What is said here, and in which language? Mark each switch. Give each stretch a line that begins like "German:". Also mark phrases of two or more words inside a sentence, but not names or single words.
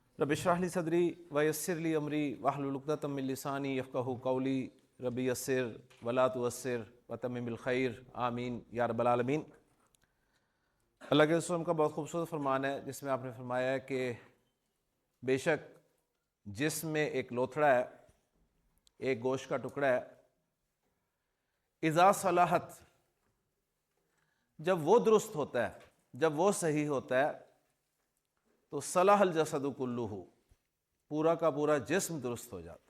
Arabic: رب اشرح لي صدري ويسر لي أمري واحلل عقدة من لساني يفقهوا قولي رب يسر ولا تعسر وتمم بالخير آمين يا رب العالمين.
Urdu: اللہ کے رسول کا بہت خوبصورت فرمان ہے جس میں آپ نے فرمایا ہے کہ بیشک جسم میں ایک لوتھڑا ہے، ایک گوشت کا ٹکڑا ہے,
Arabic: إذا صلحت,
Urdu: جب وہ درست ہوتا ہے، جب وہ صحیح ہوتا ہے تو
Arabic: صلح الجسد كله,
Urdu: پورا کا پورا جسم درست ہو جاتا ہے.